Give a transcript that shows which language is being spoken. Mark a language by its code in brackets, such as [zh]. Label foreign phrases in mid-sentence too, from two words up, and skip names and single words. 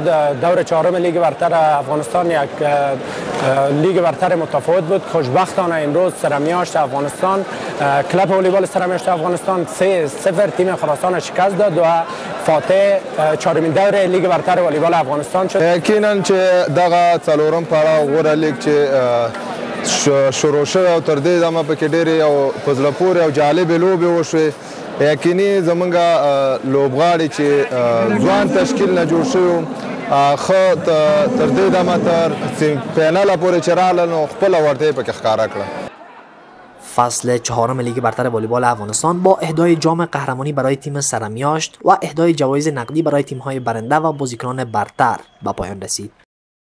[fa] دور چهارم لیگ برتر افغانستان یک لیگ برتر متفاوت بود. خوشبختانه امروز سرمیاشت افغانستان، کلاب والیبال سرمیاشت افغانستان 3-0 تیم خراسان شکست داد و فاتح چهارمین دور لیگ برتر والیبال افغانستان شد. [ps] یقینا چې دغه څلورم پړاو غوره لیگ چې شروع شوی او تر دې دمه پکې ډېرې او په زړه پورې او جالبې لوبې وشوې. یقیني زمونږ لوبغاړي چې ځوان تشکیل نه جوړ شوي ښه تر دې دمه تر فیناله پورې چې راغله نو خپله وړتیا یې پکې ښکاره کړه. [fa] فصل چهارم لیگ برتر والیبال افغانستان با اهدای جام قهرمانی برای تیم سرمیاشت و اهدای جوایز نقدی برای تیم‌های برنده و بازیکنان برتر به پایان رسید.